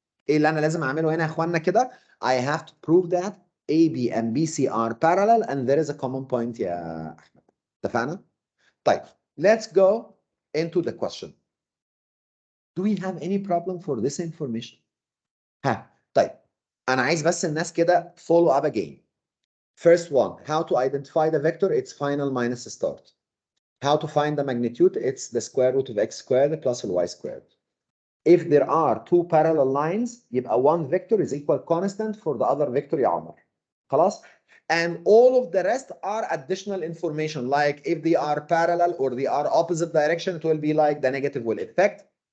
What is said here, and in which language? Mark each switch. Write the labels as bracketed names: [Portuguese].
[Arabic] ايه اللي انا لازم اعمله هنا يا اخوانا كده؟ [English] I have to prove that AB and BC are parallel and there is a common point يا احمد. اتفقنا؟ طيب let's go into the question. Do we have any problem for this information? [Arabic] ها طيب انا عايز بس الناس كده [English] follow up again. First one, how to identify the vector? It's final minus start. How to find the magnitude? It's the square root of x squared plus y squared. If there are two parallel lines, يبقى one vector is equal constant for the other vector يا عمر. خلاص؟ And all of the rest are additional information, like if they are parallel or they are opposite direction, it will be like the negative will effect.